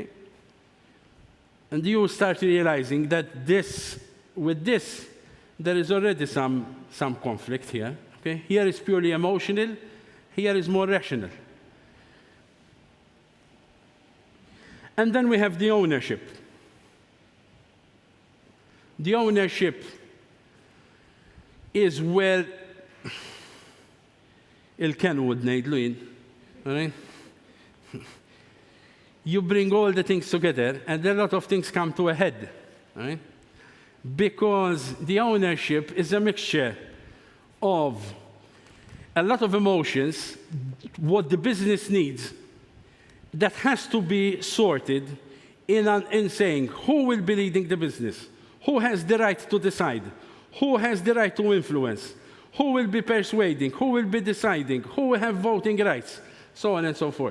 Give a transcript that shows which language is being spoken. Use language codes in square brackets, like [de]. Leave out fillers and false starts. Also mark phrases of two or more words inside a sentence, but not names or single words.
[en] And you start realizing that with this, there is already some conflict here. Okay? Here is purely emotional, here is more rational. And then we have the ownership. The ownership is where il-Kenwood ngħidlu, all right? You bring all the things together, and a lot of things come to a head, right? Because the ownership is a mixture of a lot of emotions, what the business needs, that has to be sorted in saying who will be leading the business, who has the right to decide, who has the right to influence, who will be persuading, who will be deciding, who will have voting rights, so on and so forth.